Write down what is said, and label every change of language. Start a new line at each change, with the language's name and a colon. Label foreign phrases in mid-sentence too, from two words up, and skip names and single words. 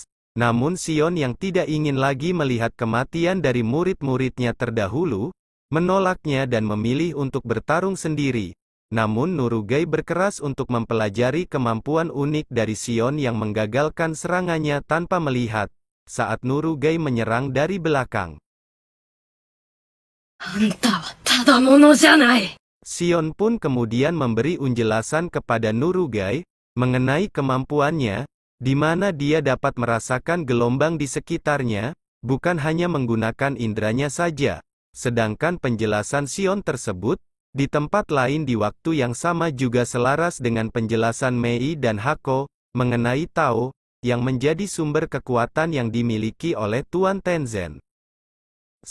Indonesian: Namun Shion yang tidak ingin lagi melihat kematian dari murid-muridnya terdahulu, menolaknya dan memilih untuk bertarung sendiri. Namun Nurugai berkeras untuk mempelajari kemampuan unik dari Shion yang menggagalkan serangannya tanpa melihat, saat Nurugai menyerang dari belakang.
Japanese: あんたはただものじゃない。
Indonesian: Shion pun kemudian memberi penjelasan kepada Nurugai, mengenai kemampuannya, di mana dia dapat merasakan gelombang di sekitarnya, bukan hanya menggunakan indranya saja. Sedangkan penjelasan Shion tersebut, di tempat lain di waktu yang sama juga selaras dengan penjelasan Mei dan Hako, mengenai Tao, yang menjadi sumber kekuatan yang dimiliki oleh Tuan Tenzin.